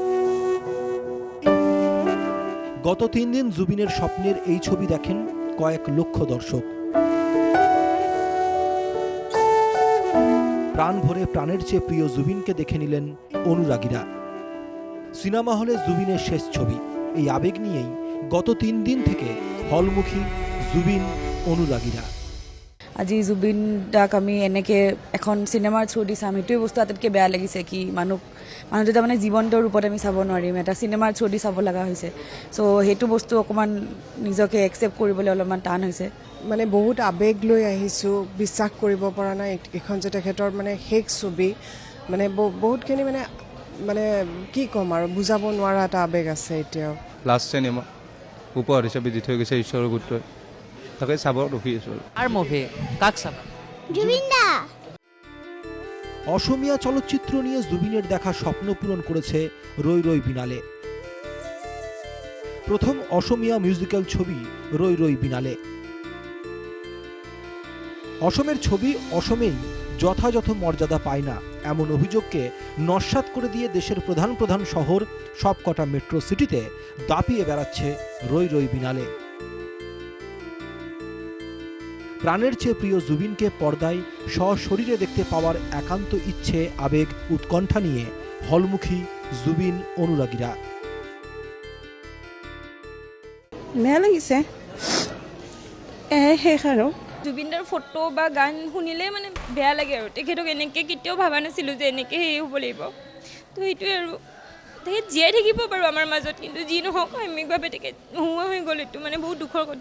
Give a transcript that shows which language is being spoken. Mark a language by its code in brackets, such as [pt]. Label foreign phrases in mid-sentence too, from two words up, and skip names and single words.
[bn] গত 3 দিন জুবিনের স্বপ্নের এই ছবি দেখেন কয়েক লক্ষ দর্শক। প্রাণ ভরে প্রাণের চেয়ে প্রিয় জুবিনকে দেখে নিলেন অনুরাগীরা। সিনেমা হলে জুবিনের শেষ ছবি, এই আবেগ নিয়েই গত 3 দিন থেকে হলমুখী জুবিন অনুরাগীরা। [as] আজি জুবিন দাক আমি এনেকে এখন চিনেমাৰ [en] through the [as] চাম, সেইটোৱে বস্তু আটাইতকৈ বেয়া লাগিছে কি মানুহটো তাৰমানে জীৱন্ত ৰূপত আমি চাব নোৱাৰিম, এটা চিনেমাৰ [en] through the [as] চাব লগা হৈছে। চ' সেইটো বস্তু অকণমান নিজকে একচেপ্ট কৰিবলৈ অলপমান টান হৈছে। মানে বহুত আবেগ লৈ আহিছোঁ, বিশ্বাস কৰিব পৰা নাই এইখন যে তেখেতৰ মানে শেষ ছবি, মানে বহুতখিনি মানে কি ক'ম আৰু বুজাব নোৱাৰা এটা আবেগ আছে এতিয়াও। [en] last cinema [as] উপহাৰ হিচাপে দি থৈ গৈছে ঈশ্বৰৰ পুত্ৰই, তাকে চাব ৰখি আছোঁ। আর মুভি কাক চাবা? জুবিন দা। [bn] অসমীয়া চলচ্চিত্র নিয়ে জুবিনের দেখা স্বপ্ন পূরণ করেছে রই রই বিনালে। প্রথম অসমীয়া মিউজিক্যাল ছবি রই রই বিনালে। অসমের ছবি অসমেই যথাযথ মর্যাদা পায় না, এমন অভিযোগকে নস্যাৎ করে দিয়ে দেশের প্রধান প্রধান শহর সবকটা মেট্রো সিটিতে দাপিয়ে বেড়াচ্ছে রই রই বিনালে। প্রাণের চেয়ে প্রিয় জুবিনকে পর্দায় সশরীরে দেখতে পাওয়ার একান্ত ইচ্ছে, আবেগ, উৎকণ্ঠা নিয়ে হলমুখী জুবিন অনুরাগীরা। [as] বেয়া লাগিছে শেষ আৰু জুবিনদাৰ ফটো বা গান শুনিলে মানে বেয়া লাগে আৰু তেখেতক এনেকৈ কেতিয়াও ভবা নাছিলোঁ যে এনেকৈ সেই হ'ব লাগিব। তো সেইটোৱে আৰু তেখেত জীয়াই থাকিব বাৰু আমাৰ মাজত, কিন্তু যি নহওক সাময়িকভাৱে তেখেত নোহোৱা হৈ গ'ল, এইটো মানে বহুত দুখৰ কথা।